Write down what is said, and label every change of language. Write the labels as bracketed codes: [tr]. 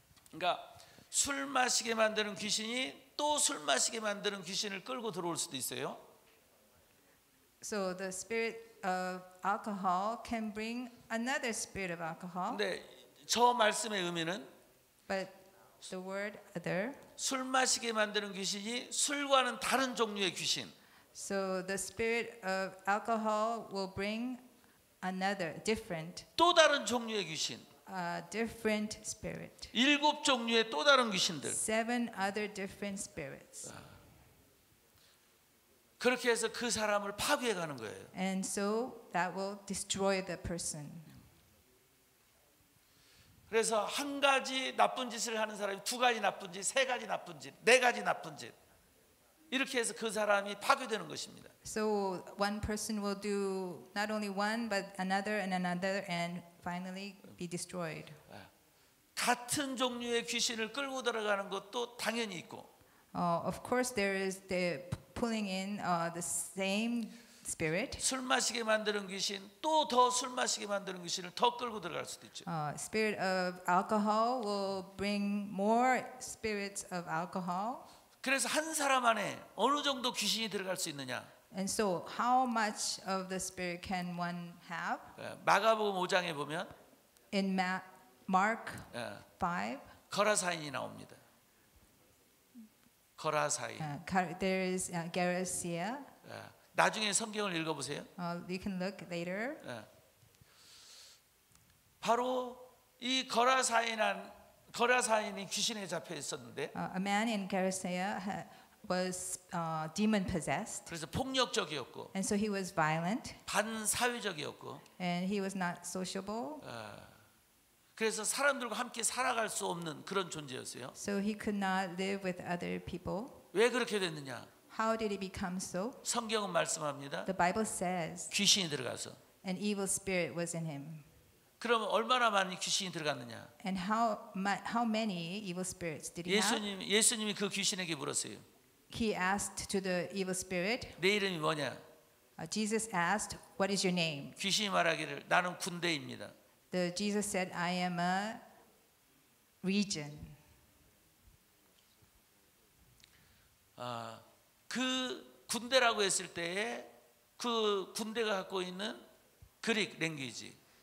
[ko] 그러니까 술 마시게 만드는 귀신이 또 술 마시게 만드는 귀신을 끌고 들어올 수도 있어요. [en] So the spirit of alcohol can bring another spirit of alcohol. [ko] 근데 저 말씀의 의미는 [en] But the word other. [ko] 술 마시게 만드는 귀신이 술과는 다른 종류의 귀신. [en] So the spirit of alcohol will bring another different, [ko] 또 다른 종류의 귀신. [en] different spirit. [ko] 7 종류의 또 다른 귀신들. [en] 7 other different spirits. [ko] 그렇게 해서 그 사람을 파괴해 가는 거예요. [en] And so that will destroy the person. [ko] 그래서 한 가지 나쁜 짓을 하는 사람이 2가지 나쁜 짓, 3가지 나쁜 짓, 4가지 나쁜 짓. 이렇게 해서 그 사람이 파괴되는 것입니다. [en] So one person will do not only one but another and another and finally be destroyed. [ko] 같은 종류의 귀신을 끌고 들어가는 것도 당연히 있고. [en] Of course there is the pulling in the same spirit. [ko] 술 마시게 만드는 귀신, 또 더 술 마시게 만드는 귀신을 더 끌고 들어갈 수도 있죠. [en] Spirit of alcohol will bring more spirits of alcohol. [ko] 그래서 한 사람 안에 어느 정도 귀신이 들어갈 수 있느냐? [en] And so how much of the spirit can one have? [ko] 마가복음 5장에 보면 [en] In Mark 5, [ko] 거라사인이 나옵니다. 거라사인. [en] there is Gerasea. [ko] 나중에 성경을 읽어보세요. [en] You can look later. [ko] 바로 이 거라사인이 귀신에 잡혀 있었는데, [en] A man in Gerasea was demon possessed, [ko] 그래서 폭력적이었고 [en] and so he was violent, [ko] 반사회적이었고, [en] and he was not sociable. [ko] 그래서 사람들과 함께 살아갈 수 없는 그런 존재였어요. [en] So he could not live with other people. [ko] 왜 그렇게 됐느냐? [en] How did he become so? [ko] 성경은 말씀합니다. [en] The Bible says [ko] 귀신이 들어가서. [en] an evil spirit was in him. [ko] 그러면 얼마나 많이 귀신이 들어갔느냐? [en] And how many evil spirits did he have? [ko] 예수님이 그 귀신에게 물었어요. [en] He asked to the evil spirit. [ko] 내 이름이 뭐냐? [en] Jesus asked, "What is your name?" [ko] 귀신이 말하기를 나는 군대입니다. [en] Jesus said, "I am a legion." [ko] 그 군대라고 했을 때에 그 군대가 갖고 있는 그릭 랭귀지.